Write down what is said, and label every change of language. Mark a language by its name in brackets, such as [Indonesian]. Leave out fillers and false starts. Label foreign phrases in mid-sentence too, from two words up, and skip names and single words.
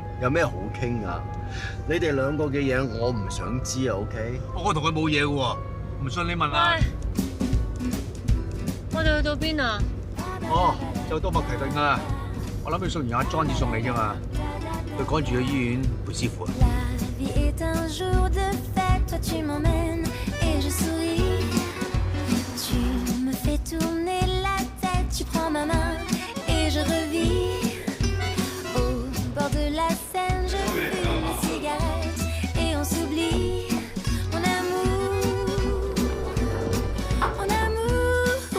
[Cantonese] 有咩好傾啊？你哋兩個嘅嘢我唔想知啊 ，OK？我同佢冇嘢嘅喎，唔信你問下。我哋去到邊啊？哦，就到麥提頓㗎啦。我諗你送完阿 John 至送你啫嘛。佢趕住去醫院陪師傅啊。 [French] Tu prends ma main et je revis au bord de la Seine, je fume une cigarette et on s'oublie mon amour, mon amour.